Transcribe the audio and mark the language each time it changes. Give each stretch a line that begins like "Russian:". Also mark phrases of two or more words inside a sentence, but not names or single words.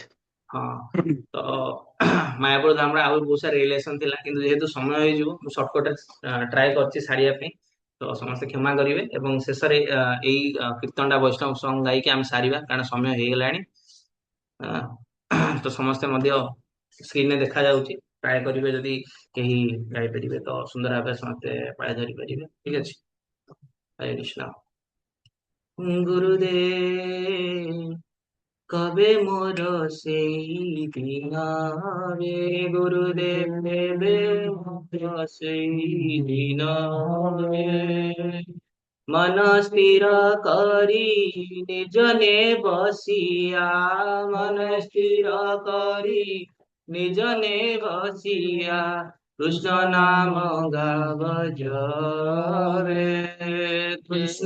Odia: ହଁ ତ ମାୟାପୁର ଧାମରେ ଆହୁରି ବହୁତ ସାରା ରିଲେସନ ଥିଲା କିନ୍ତୁ ଯେହେତୁ ସମୟ ହେଇଯିବ ମୁଁ ସର୍ଟକଟରେ ଟ୍ରାଏ କରିଛି ସାରିବା ପାଇଁ ତ ସମସ୍ତେ କ୍ଷମା କରିବେ ଏବଂ ଶେଷରେ ଏଇ କୀର୍ତ୍ତନଟା ବୈଷ୍ଣବ ସଙ୍ଗ ଗାଇକି ଆମେ ସାରିବା କାରଣ ସମୟ ହେଇଗଲାଣି ତ ସମସ୍ତେ ମଧ୍ୟ ସ୍କ୍ରିନରେ ଦେଖାଯାଉଛି ଟ୍ରାଏ କରିବେ ଯଦି କେହି ଗାଇପାରିବେ ତ ସୁନ୍ଦର ଭାବେ ସମସ୍ତେ ପାଳି ଧରି ପାରିବେ ଠିକ ଅଛି ହରେ କୃଷ୍ଣ
Bangla: গুরুদেব কবে মোর সেই দিন রে গুরুদেব দেবে মোর সেই দিন রে মন স্থির করি নিজনে বসিয়া মন স্থির করি নিজনে বসিয়া কৃষ্ণ নাম গাব জরে কৃষ্ণ